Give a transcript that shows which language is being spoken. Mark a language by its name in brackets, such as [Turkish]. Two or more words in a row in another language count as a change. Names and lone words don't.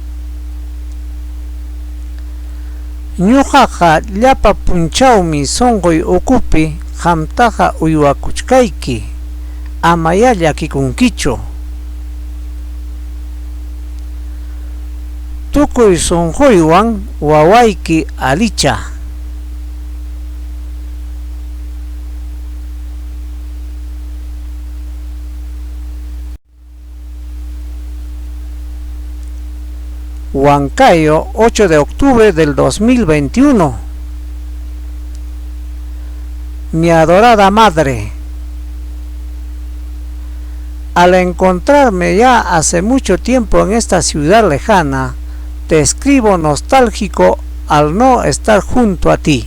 [Quechua] Ñuqaqa llapa punchawmi sonqoy ukupi qamtaqa uywakuchkayki, amaya llakikunkichu. Tukuy sonquywan wawayki alicha. [Spanish] Huancayo, 8 de octubre del 2021. Mi adorada madre, al encontrarme ya hace mucho tiempo en esta ciudad lejana, te escribo nostálgico al no estar junto a ti.